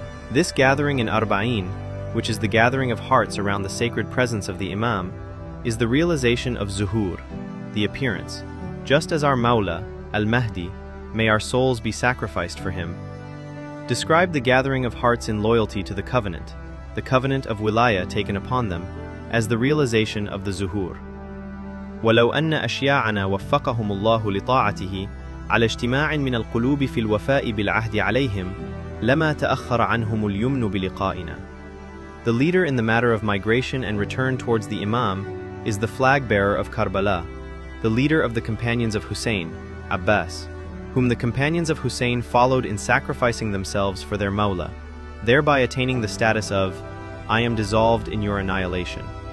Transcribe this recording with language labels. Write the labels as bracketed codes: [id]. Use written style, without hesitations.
[en] This gathering in Arba'in, which is the gathering of hearts around the sacred presence of the Imam, is the realization of Zuhur, the appearance. Just as our Mawla, Al-Mahdi, may our souls be sacrificed for him, describe the gathering of hearts in loyalty to the covenant of wilaya taken upon them, as the realization of the Zuhur. [ar] ولو أن أشياعنا وفقهم الله لطاعته على اجتماع من القلوب في الوفاء بالعهد عليهم لما تأخر عنهم اليمن بلقائنا. [en] The leader in the matter of migration and return towards the Imam is the flag bearer of Karbala, the leader of the companions of Hussein, Abbas, whom the companions of Hussein followed in sacrificing themselves for their Mawla, thereby attaining the status of, I am dissolved in your annihilation.